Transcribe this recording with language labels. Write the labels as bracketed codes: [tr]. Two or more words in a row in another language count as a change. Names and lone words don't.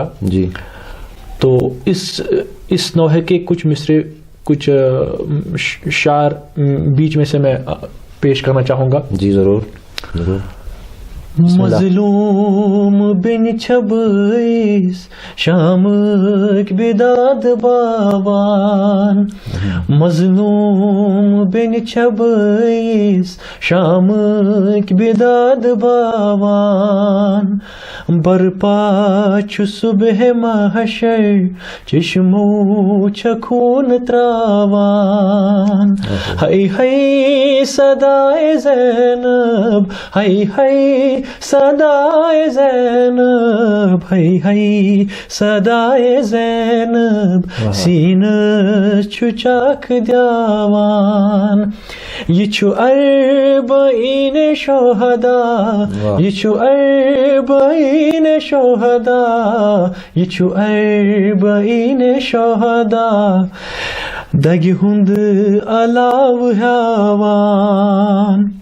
[ur] جی. تو اس نوحے کے کچھ مصرے، کچھ شعر بیچ میں سے میں پیش کرنا چاہوں گا. جی ضرور ضرور. [ks] مظلوم بن چھبیس شامک بداد باوان، مظلوم بن چھبیس شامک بداد باوان، برپا چھ صبح محشر چشمو چھخون تراوان. ہائی ہائی صدائے زینب، ہائی ہائی صدائے زینب، ہائی ہائی صدائے زینب، سینہ چھو چاک دیوان. یہ چھو اربعین شہدا، یہ چھو اربعین شہدا، یہ چھو اربعین شہدا، دگہ ہند علاو ہیوان.